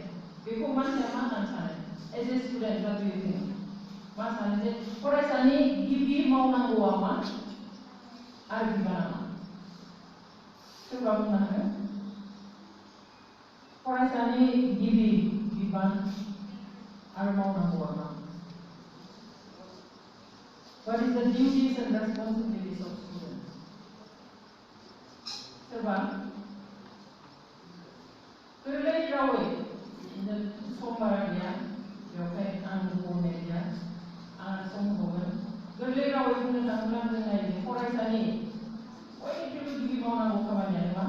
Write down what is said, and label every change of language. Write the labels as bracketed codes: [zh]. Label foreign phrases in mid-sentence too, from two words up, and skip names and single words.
[brx] बेखौ मानसिया मा होननानै सानो? [en] as a student [brx] दा बेयो मा सानो जे फरायसानि गिबि मावनांगौआ मा आरो बिबाना मा? सोरबा बुंनो हागोन? फरायसानि गिबि बिबान आरो मावनांगौआ मा? [en] What is the duties and responsibilities of students? [brx] सोरबा गोरलै रावै सम बारा गैया, बेवहाय आं बुंनाय गैया, आं सम होगोन। गोरलै रावै बुंनो थाङोब्ला जों नायनो फरायसानि बयनिख्रुइबो गिबि मावनांगौ खामानियानो मा?